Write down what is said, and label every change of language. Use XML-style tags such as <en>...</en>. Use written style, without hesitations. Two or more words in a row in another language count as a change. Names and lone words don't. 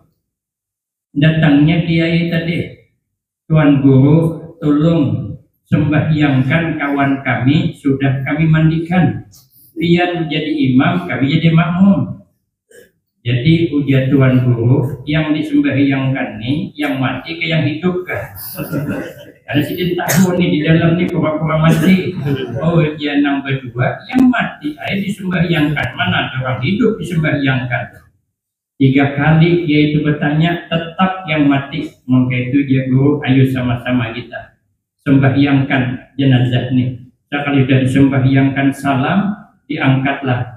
<id>Datangnya kiai tadi, tuan guru tolong sembahyangkan kawan kami, sudah kami mandikan. Pian jadi imam, kami jadi makmum. Jadi ujar tuan guru, yang disembahyangkan nih, yang mati ke yang hidup kan? Ada sidin tahu nih di dalam nih pura-pura mati. Oh dia yang berdua, yang mati ayo disembahyangkan, mana ada orang hidup disembahyangkan. 3 kali dia itu bertanya, tetap yang mati. Maka itu dia guru, ayo sama-sama kita sembahyangkan jenazah nih. Sekali sudah disembahyangkan salam, diangkatlah.</id>